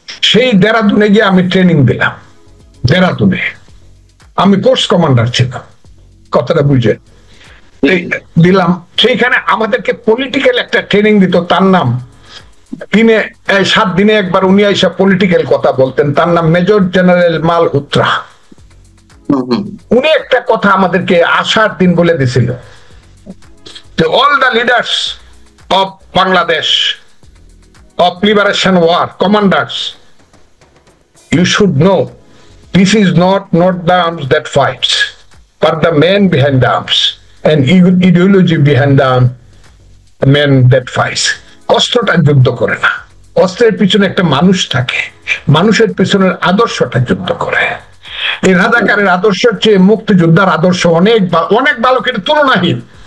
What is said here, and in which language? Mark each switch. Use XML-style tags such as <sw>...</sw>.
<bn>সেই দেরাদুনে গিয়ে আমি ট্রেনিং দিলাম। দেরাদুনে আমি কোর্স কমান্ডার ছিলাম, কথাটা বুঝে দিলাম। সেইখানে আমাদেরকে পলিটিক্যাল একটা ট্রেনিং দিত, তার নাম দিনে 7 দিনে একবার উনি আইসা পলিটিক্যাল কথা বলতেন, তার নাম মেজর জেনারেল মালহোত্রা। উনি একটা কথা আমাদেরকে আসার দিন বলে দিছিল</bn> <en>all the leaders of Bangladesh, of liberation war, commanders, you should know this is not the arms that fights, but the man behind the arms and ideology behind the man that fights.</en> <bn>অস্ত্রটা যুদ্ধ করে না, অস্ত্রের পিছনে একটা মানুষ থাকে, মানুষের পিছনের আদর্শটা যুদ্ধ করে। এই রাজাকারের আদর্শের চেয়ে মুক্তিযোদ্ধার আদর্শ অনেক অনেক ভালো, কিন্তু তুলনাহীন।</bn>